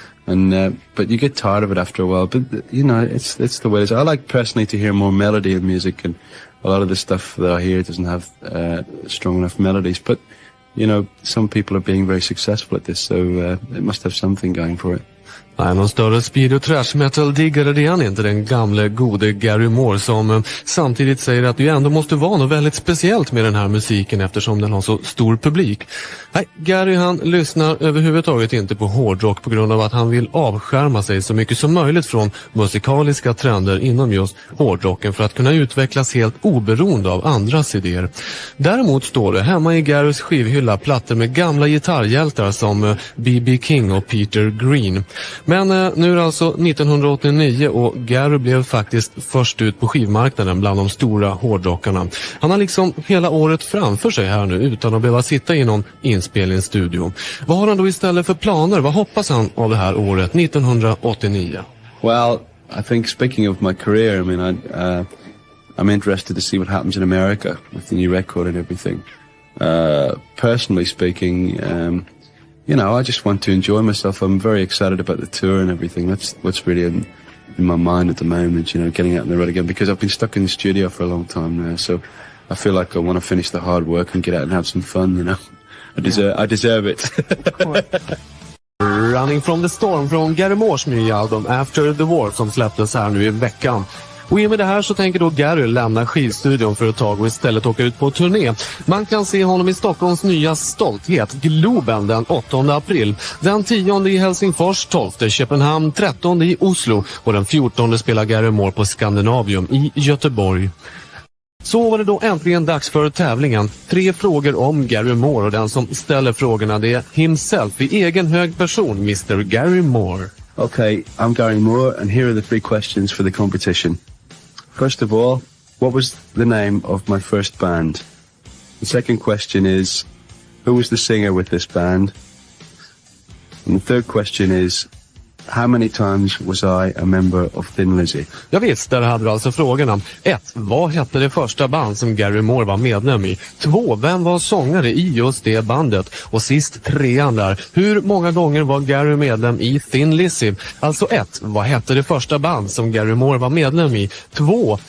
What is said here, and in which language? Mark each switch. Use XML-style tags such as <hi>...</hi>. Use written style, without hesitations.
<en>And, but you get tired of it after a while, but, you know, it's the way it is. I like personally to hear more melody in music, and a lot of the stuff that I hear doesn't have strong enough melodies, but, you know, some people are being very successful at this, so it must have something going for it.</en> <sv>Nej, någon större speed- och trash metal-diggare det är han inte, den gamle gode Gary Moore, som samtidigt säger att det ändå måste vara något väldigt speciellt med den här musiken eftersom den har så stor publik. Nej, Gary han lyssnar överhuvudtaget inte på hårdrock på grund av att han vill avskärma sig så mycket som möjligt från musikaliska trender inom just hårdrocken för att kunna utvecklas helt oberoende av andras idéer. Däremot står det hemma i Garys skivhylla plattor med gamla gitarrhjältar som B.B. King och Peter Green. Men nu är det alltså 1989 och Gary blev faktiskt först ut på skivmarknaden bland de stora hårdrockarna. Han har liksom hela året framför sig här nu utan att behöva sitta i någon inspelningsstudio. Vad har han då istället för planer? Vad hoppas han av det här året 1989?</sv> <en>Well, I think speaking of my career, I mean, I'm interested to see what happens in America with the new record and everything. Personally speaking, you know, I just want to enjoy myself. I'm very excited about the tour and everything. That's what's really in my mind at the moment, you know, getting out on the road again, because I've been stuck in the studio for a long time now. So I feel like I want to finish the hard work and get out and have some fun, you know. I deserve it.</en> <sv>Running from the Storm från Gary Moores nya album After the War som släpptes här nu i veckan. Och i och med det här så tänker då Gary lämna skivstudion för ett tag och istället åka ut på turné. Man kan se honom i Stockholms nya stolthet, Globen, den 8 april. Den 10 i Helsingfors, 12 Köpenhamn, 13 i Oslo och den 14 spelar Gary Moore på Skandinavium i Göteborg. Så var det då äntligen dags för tävlingen. 3 frågor om Gary Moore och den som ställer frågorna det är himself i egen hög person, Mr. Gary Moore.</sv> <en>Okay, I'm Gary Moore and here are the 3 questions for the competition. First of all, what was the name of my first band? The second question is, who was the singer with this band? And the third question is, how many times was I a member of THIN LIZZY?</en> <sv>Ja visst, där hade du alltså frågorna. 1. Vad hette det första band som Gary Moore var medlem i? 2. Vem var sångare i just det bandet? Och sist 3 där. Hur många gånger var Gary medlem i THIN LIZZY? Alltså 1. Vad hette det första band som Gary Moore var medlem i? 2.</sv>